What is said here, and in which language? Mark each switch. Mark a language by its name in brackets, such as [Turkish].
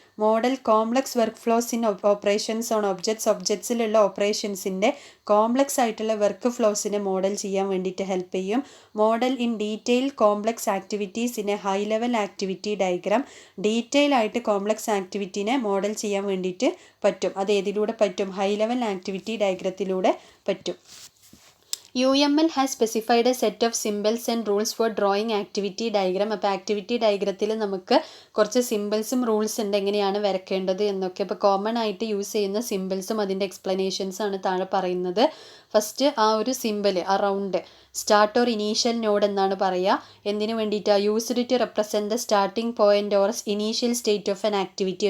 [English] model complex work flows in operations [Malayalam] on ഒബ്ജക്ട്സിലുള്ള ഓപ്പറേഷൻസിൻ്റെ complex ആയിട്ടുള്ള work ഫ്ലോസിനെ model ചെയ്യാൻ വേണ്ടിയിട്ട് help ചെയ്യും. [English] Model in detail complex activities in a high level activity diagram. [Malayalam] Detail ആയിട്ട് complex ആക്ടിവിറ്റീനെ model ചെയ്യാൻ വേണ്ടിയിട്ട് പറ്റും. അത് ഏതിലൂടെ പറ്റും, ഹൈ ലെവൽ ആക്ടിവിറ്റി ഡയഗ്രത്തിലൂടെ പറ്റും. [English] UML has specified a set of symbols and rules for drawing activity diagram. [Malayalam] അപ്പോൾ activity ഡയഗ്രത്തിൽ നമുക്ക് കുറച്ച് സിമ്പിൾസും റൂൾസ് ഉണ്ട് എങ്ങനെയാണ് വരയ്ക്കേണ്ടത് എന്നൊക്കെ. അപ്പോൾ കോമൺ ആയിട്ട് യൂസ് ചെയ്യുന്ന സിമ്പിൾസും അതിൻ്റെ എക്സ്പ്ലനേഷൻസാണ് താഴെ പറയുന്നത്. ഫസ്റ്റ് ആ ഒരു സിമ്പിൾ, ആ round start or initial node എന്നാണ് പറയുക. എന്തിനു വേണ്ടിയിട്ടാണ്? [English] Used to represent the starting point or initial state of an activity.